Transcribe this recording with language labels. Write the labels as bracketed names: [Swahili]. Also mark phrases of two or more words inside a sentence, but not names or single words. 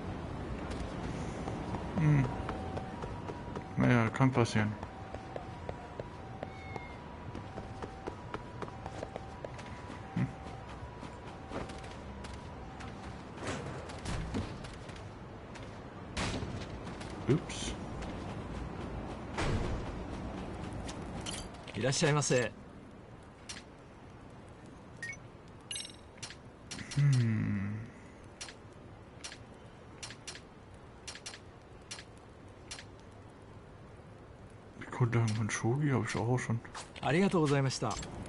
[German] Naja, kann passieren. Ups. [Japanese] いらっしゃいませ。 [German] Die Grundlagen von Shogi habe ich auch schon. [Japanese] ありがとうございました。